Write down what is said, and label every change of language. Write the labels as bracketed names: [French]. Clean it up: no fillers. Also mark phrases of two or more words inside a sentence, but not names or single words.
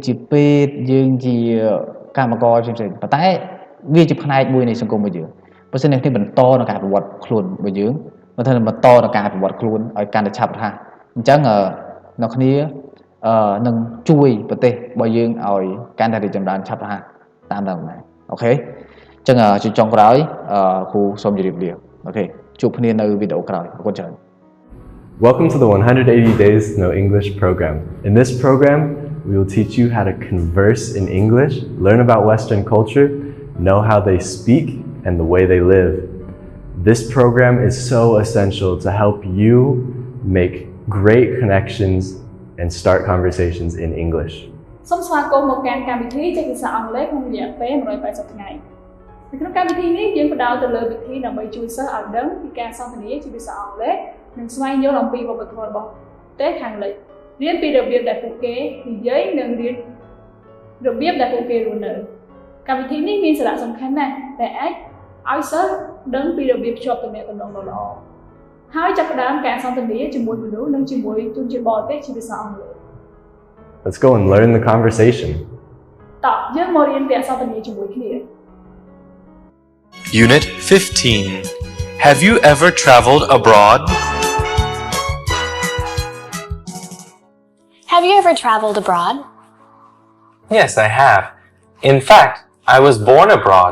[Khmer] ជាពេទ្យយើងជាកម្មករផ្សេងៗប៉ុន្តែវាជាផ្នែកមួយនៃសង្គមរបស់យើងបើសិនអ្នកនេះបន្តនៅការប្រវត្តិខ្លួនរបស់យើងបើថាបន្តនៅការប្រវត្តិខ្លួនឲ្យកាន់តែឆាប់រហ័សអញ្ចឹងអ្នកគ្នានឹងជួយប្រទេសរបស់យើងឲ្យកាន់តែរីកចម្រើនឆាប់រហ័សតាមដំណើរអូខេអញ្ចឹងជាចុងក្រោយគ្រូសូមជម្រាបលាអូខេជួបគ្នានៅវីដេអូក្រោយអរគុណច្រើន [English] Welcome to the 180 Days to Know English program. In this program, we will teach you how to converse in English, learn about Western culture, know how they speak, and the way they live. This program is so essential to help you make great connections and start conversations in English. [Khmer] សូមស្វាគមន៍មកកាន់កម្មវិធីចេះភាសាអង់គ្លេសក្នុងរយៈពេល180ថ្ងៃនៅក្នុងកម្មវិធីនេះយើងផ្ដោតទៅលើវិធីដើម្បីជួយសិស្សឲ្យដឹងពីការសន្ទនាជាភាសាអង់គ្លេសនិងស្វែងយល់អំពីវប្បធម៌របស់ប្រទេសខាងលិចរៀនពីរបៀបដែលពួកគេនិយាយនិងរៀនរបៀបដែលពួកគេរស់នៅកម្មវិធីនេះមានសារៈសំខាន់ណាស់ដែលអាចឲ្យសិស្សដឹងពីរបៀបភ្ជាប់ទំនាក់ទំនងល្អៗហើយចាប់ផ្ដើមការសន្ទនាជាមួយមនុស្សនិងជាមួយជនជាតិបរទេសជាភាសាអង់គ្លេស [English] Let's go and learn the conversation. [Khmer] តោះយើងមករៀនពាក្យសន្ទនាជាមួយគ្នា [English] Unit 15. Have you ever traveled abroad? Have you ever traveled abroad? Yes, I have. In fact, I was born abroad.